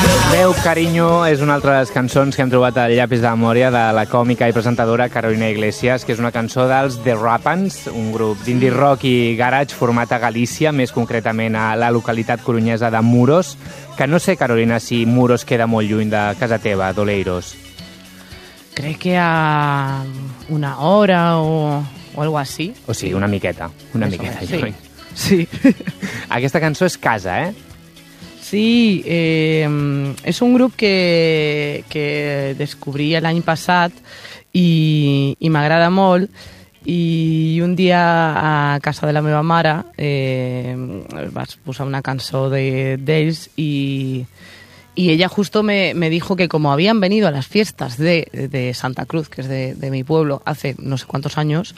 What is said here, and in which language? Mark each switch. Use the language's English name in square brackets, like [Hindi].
[Catalan] Meu Cariño és una altra de les cançons que hem trobat al llapis de memòria de la còmica i presentadora Carolina Iglesias, que és una cançó dels The Rapans, un grup d'indie rock i garage format a Galícia, més concretament a la localitat coruñesa de Muros, que no sé, Carolina, si Muros queda molt lluny de casa teva, d'Oleiros. Crec que a una hora [Spanish] o algo así. [Catalan] O sigui, una miqueta. Una Eso miqueta, lluny. Sí. Sí. Aquesta cançó és casa, eh? Sí, és un grup que descobrí l'any passat i m'agrada molt. I un dia a casa de la meva mare vaig posar una cançó d'ells i ella justo [Spanish] me dijo que como habían venido a las fiestas de Santa Cruz, que es de mi pueblo, hace no sé cuántos años...